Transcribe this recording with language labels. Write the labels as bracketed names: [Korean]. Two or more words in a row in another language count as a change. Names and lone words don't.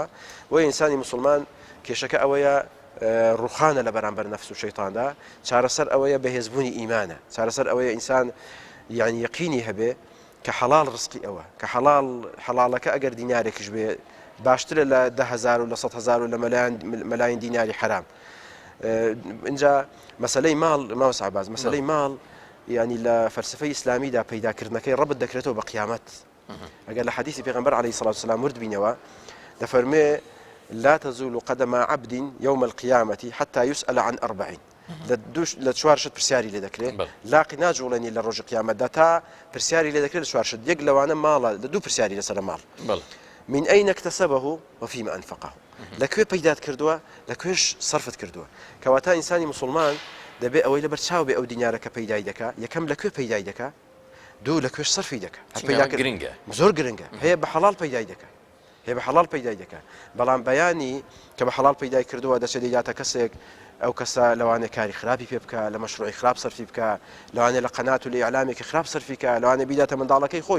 [Central Kurdish] وەی ئینسانی مسلمان کێشەکە ئەوەیە ڕووخانە لە بەرامبەر نەفس و شەیتاندا، چارەسەر ئەوەیە بەهێزبوونی ئیمانە، چارەسەر ئەوەیە ئینسان یعنی یەقینی هەبێ کە حەڵال ڕزقی ئەوە، کە حەڵالەکە ئەگەر دینارێکیش بێ باشترە لە 10,000 و لە 100,000 و لە مەلاین دیناری حرام. اینجا مەسەلەی ماڵ ماوەس عەباس، مەسەلەی ماڵ ینی لە فەلسفەی ئیسلامیدا پەیداکردنەکەی ڕەبط دەکرێتەوە بە قیامەت. ئەگەر لە حەدیثی پێغەمبەر [Arabic] عەلەیهی سەڵات وسەلام [Central Kurdish] ورد بینەوە دەفەرمێ [Arabic] لا تزول قدم عبد يوم القيامة حتى يسأل عن [Central Kurdish] 4 لە 4 شت پرسیاری لێ دەکرێت، لاقی ناجوڵێنی لە ڕۆژی قیامەتدا تا پرسیاری لێ دەکرێت لە 4 شت. یەک لەوانە ماڵە، لە 2 پرسیاری لەسەر ماڵ، [Arabic] من أين اكتسبه وفيما أنفقه، [Central Kurdish] لەکوێ پەیدات کردووە لەکوێش سەرفت کردووە. کەواتە ئینسانی مسلمان دەبێت ئەوەی لەبەر چاو بێ ئەو دینارەکە پەیدای دەکا، یەکەم لەکوێ پەیدای دەکا، دوو لەکوێش سەرفی دەکا. گرنگە، زۆر گرنگە، هەیە بە حەڵال پەیدای دەکا، هەیە بە حەڵال پەیدای دەکا. بەڵام بەیانی کە بە حەڵال پەیدای کردووە دەچێت دەیداتە کەسێک ئەو کەسە لەوانێ کاری خراپی پێ بکە، لە مەشروعی خراپ سەرفی بکە، لەوانێ لە قەنات و لە ئیعلامێکی خراپ سەرفی بکە، لەوانێ بیداتە منداڵەکەی خۆی